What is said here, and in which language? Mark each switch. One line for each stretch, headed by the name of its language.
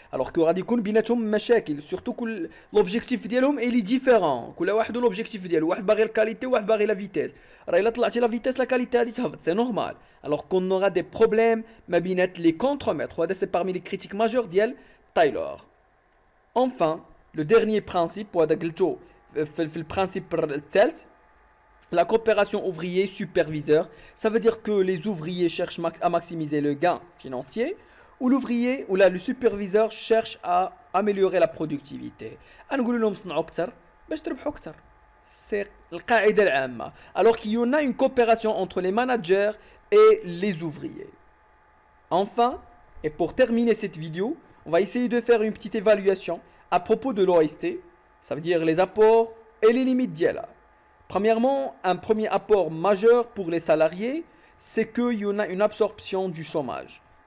French: Alors qu'il y aura des مشاكل, surtout que l'objectif ديالهم est différent.
Arabic: كل واحد l'objectif ديالو, واحد باغي الكاليتي وواحد باغي la vitesse. راه الا طلعتي
French: la vitesse la qualité
Arabic: غادي تهبط,
French: c'est normal. Alors qu'on aura des problèmes
Arabic: ما بينات
French: les contremaîtres.
Arabic: وهذا
French: c'est parmi les critiques majeures ديال Taylor. Enfin, le dernier principe, le principe la coopération ouvrier-superviseur, ça veut dire que les ouvriers cherchent à maximiser le gain financier ou le superviseur cherche à améliorer la productivité.
Arabic: نقول لهم صنعوا أكثر باش تربحوا أكثر.
French: C'est
Arabic: القاعدة العامة.
French: Alors qu'il y en a une coopération entre les managers et les ouvriers. Enfin, et pour terminer cette vidéo, on va essayer de faire une petite évaluation à propos de l'OST, ça veut dire les apports et les limites d'IELA. Premièrement, un premier apport majeur pour les salariés, c'est qu'il y en a une absorption du chômage.